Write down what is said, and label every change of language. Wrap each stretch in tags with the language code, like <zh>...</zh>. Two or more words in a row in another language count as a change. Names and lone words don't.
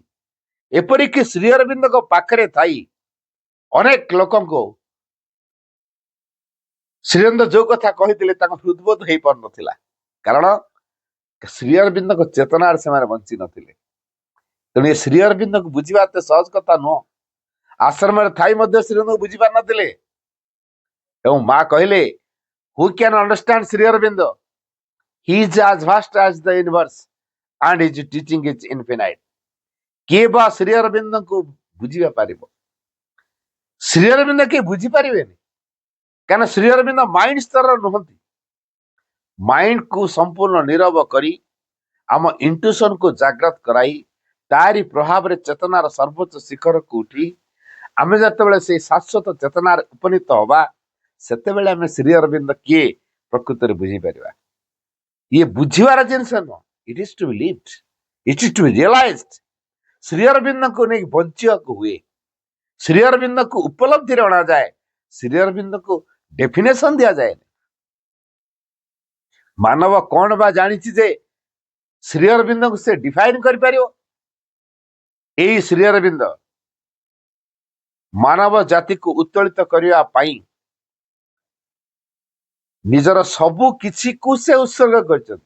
<or>ଏପରିକି ଶ୍ରୀ ଅରବିନ୍ଦଙ୍କ ପାଖରେ ଥାଇ ଅନେକ ଲୋକଙ୍କୁ ଶ୍ରୀ ଅରବିନ୍ଦ ଯୋଉ କଥା କହିଥିଲେ ତାଙ୍କ ହୃଦବୋଧ ହେଇପାରୁନଥିଲା, କାରଣ ଶ୍ରୀ ଅରବିନ୍ଦଙ୍କ ଚେତନାରେ ସେମାନେ ବଞ୍ଚି ନଥିଲେ। ତେଣୁ ଏ ଶ୍ରୀ ଅରବିନ୍ଦକୁ ବୁଝିବା ଏତେ ସହଜ କଥା ନୁହଁ। ଆଶ୍ରମରେ ଥାଇ ମଧ୍ୟ ଶ୍ରୀ ଅରବିନ୍ଦକୁ ବୁଝି ପାରିନଥିଲେ। ଏବଂ ମା କହିଲେ,</or> <en>Who can understand Sri Aurobindo? He is as vast as the universe and his teaching is infinite.</en> <or>କିଏ ବା ଶ୍ରୀ ଅରବିନ୍ଦଙ୍କୁ ବୁଝିବା ପାରିବ? ଶ୍ରୀ ଅରବିନ୍ଦ କିଏ ବୁଝିପାରିବେନି, କାରଣ ଶ୍ରୀ ଅରବିନ୍ଦ ମାଇଣ୍ଡ ସ୍ତରର ନୁହନ୍ତି। ମାଇଣ୍ଡକୁ ସମ୍ପୂର୍ଣ୍ଣ ନିରବ କରି ଆମ ଇଣ୍ଟୁସନକୁ ଜାଗ୍ରତ କରାଇ ତାରି ପ୍ରଭାବରେ ଚେତନାର ସର୍ବୋଚ୍ଚ ଶିଖରକୁ ଉଠି ଆମେ ଯେତେବେଳେ ସେଇ ଶାଶ୍ୱତ ଚେତନାରେ ଉପନୀତ ହବା, ସେତେବେଳେ ଆମେ ଶ୍ରୀ ଅରବିନ୍ଦ କିଏ ପ୍ରକୃତରେ ବୁଝିପାରିବା। ଇଏ ବୁଝିବାର ଜିନିଷ ନୁହଁ,</or> <en>it is to be lived, it is to be realized.</en> <or>ଶ୍ରୀ ଅରବିନ୍ଦଙ୍କୁ ନେଇ ବଞ୍ଚିବାକୁ ହୁଏ, ଶ୍ରୀ ଅରବିନ୍ଦଙ୍କୁ ଉପଲବ୍ଧିରେ ଅଣାଯାଏ, ଶ୍ରୀ ଅରବିନ୍ଦଙ୍କୁ ଡେଫିନେସନ ଦିଆଯାଏନି। ମାନବ କଣ ବା ଜାଣିଛି ଯେ ଶ୍ରୀ ଅରବିନ୍ଦଙ୍କୁ ସେ ଡିଫାଇନ କରିପାରିବ? ଏଇ ଶ୍ରୀ ଅରବିନ୍ଦ ମାନବ ଜାତିକୁ ଉତ୍ତୋଳିତ କରିବା ପାଇଁ ନିଜର ସବୁ କିଛିକୁ ସେ ଉତ୍ସର୍ଗ କରିଛନ୍ତି।</or>